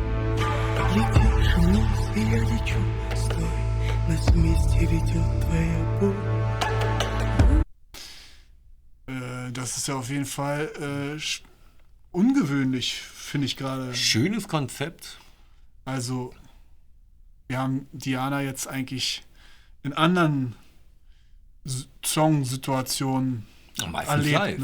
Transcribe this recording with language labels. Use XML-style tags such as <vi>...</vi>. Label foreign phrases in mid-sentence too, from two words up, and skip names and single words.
<ru>Летишь вниз, и я лечу. Стой, нас вместе ведет твоя боль.</ru> <de>Das ist ja auf jeden Fall ungewöhnlich, finde ich gerade. Schönes Konzept. Also, wir haben Diana jetzt eigentlich in anderen Songsituationen Meistens erlebt, live.</de>